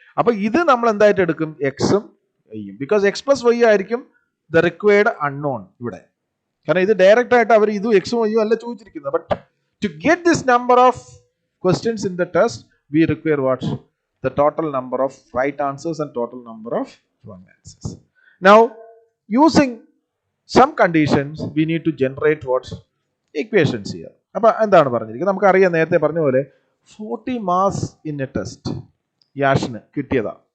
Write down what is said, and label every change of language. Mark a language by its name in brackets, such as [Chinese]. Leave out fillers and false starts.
[Malayalam] അപ്പൊ ഇത് നമ്മൾ എന്തായിട്ട് എടുക്കും? എക്സും വൈയും. [English] because X plus Y ആയിരിക്കും the required unknown [Malayalam] ഇവിടെ. കാരണം ഇത് ഡയറക്റ്റ് ആയിട്ട് അവർ ഇത് എക്സും വൈയും അല്ല ചോദിച്ചിരിക്കുന്നത്. [English] But to get this number of questions in the test we require what? The total number of right answers and total number of wrong answers. Now, using some conditions, we need to generate what? Equations here. [Malayalam] അപ്പൊ എന്താണ് പറഞ്ഞിരിക്കുന്നത്? നമുക്കറിയാം, നേരത്തെ പറഞ്ഞ പോലെ [English] 40 marks in a test [Malayalam] യാഷിന് കിട്ടിയതാ.